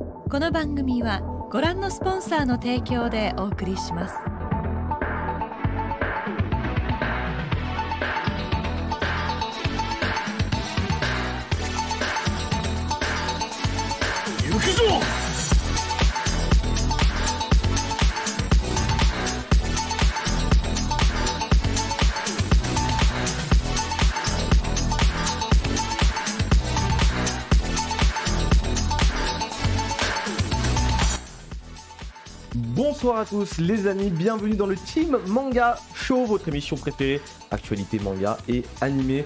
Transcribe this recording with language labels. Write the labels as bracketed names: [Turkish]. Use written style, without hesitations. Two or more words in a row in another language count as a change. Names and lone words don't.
[Japanese] この番組はご覧のスポンサーの提供でお送りします。行くぞ。 [French] Bonsoir à tous les amis, bienvenue dans le Team Manga Show, votre émission préférée, actualité manga et animé.